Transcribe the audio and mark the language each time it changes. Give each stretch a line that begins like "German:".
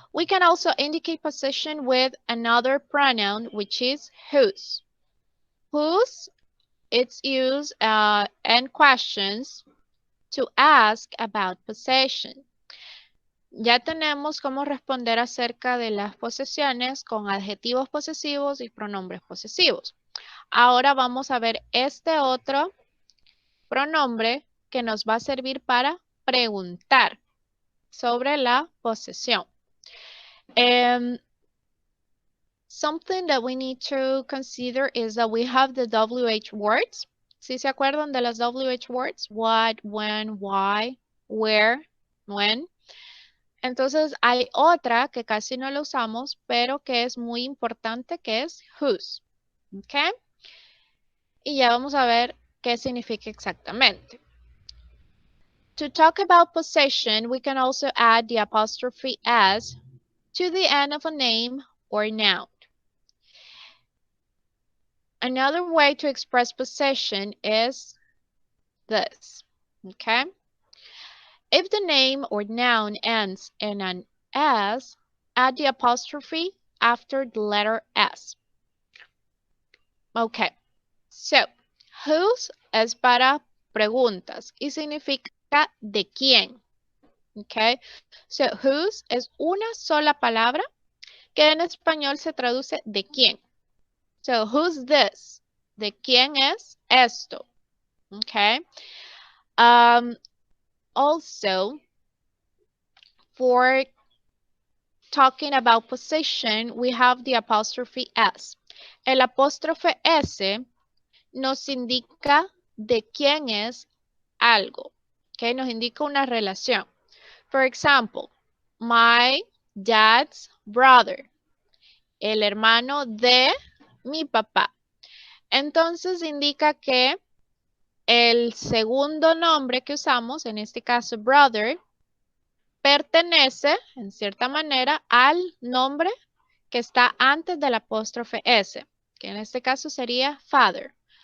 English: We can also indicate possession with another pronoun, which is whose. Whose, it's used in questions to ask about possession.
Spanish: Ya tenemos cómo responder acerca de las posesiones con adjetivos posesivos y pronombres posesivos. Ahora vamos a ver este otro pronombre que nos va a servir para preguntar sobre la posesión.
English: Something that we need to consider is that we have the WH words.
Spanish: ¿Sí se acuerdan de las WH words?
English: What, when, why, where, when.
Spanish: Entonces hay otra que casi no la usamos, pero que es muy importante, que es whose. ¿Ok? Y ya vamos a ver qué significa exactamente.
English: To talk about possession, we can also add the apostrophe s to the end of a name or noun. Another way to express possession is this, okay? If the name or noun ends in an S, add the apostrophe after the letter S. Okay, so,
Spanish: whose es para preguntas y significa de quién.
English: Okay, so
Spanish: whose es una sola palabra que en español se traduce de quién.
English: So, who's this?
Spanish: ¿De quién es esto?
English: Okay. Also, for talking about possession, we have the apostrophe S.
Spanish: El apóstrofe S nos indica de quién es algo. Okay, nos indica una relación.
English: For example, my dad's brother.
Spanish: El hermano de mi papá. Entonces indica que el segundo nombre que usamos, en este caso brother, pertenece, en cierta manera, al nombre que está antes del apóstrofe S, que en este caso sería father.